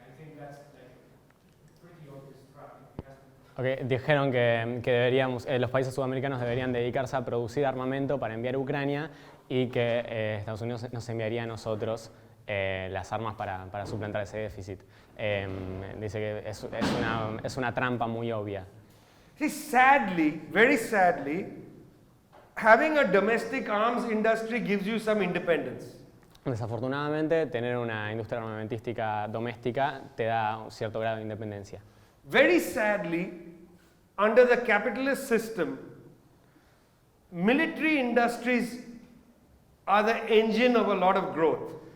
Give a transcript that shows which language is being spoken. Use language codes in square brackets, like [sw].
[en] I think that's pretty obvious trap. [es] Okay, dijeron que deberíamos, los países sudamericanos deberían dedicarse a producir armamento para enviar a Ucrania y que Estados Unidos nos enviaría a nosotros las armas para suplantar ese déficit. Dice que es una trampa muy obvia. [en] See, sadly, very sadly, having a domestic arms industry gives you some independence. [es] Desafortunadamente, tener una industria armamentística doméstica te da un cierto grado de independencia. [en] Very sadly, under the capitalist system, military industries are the engine of a lot of growth.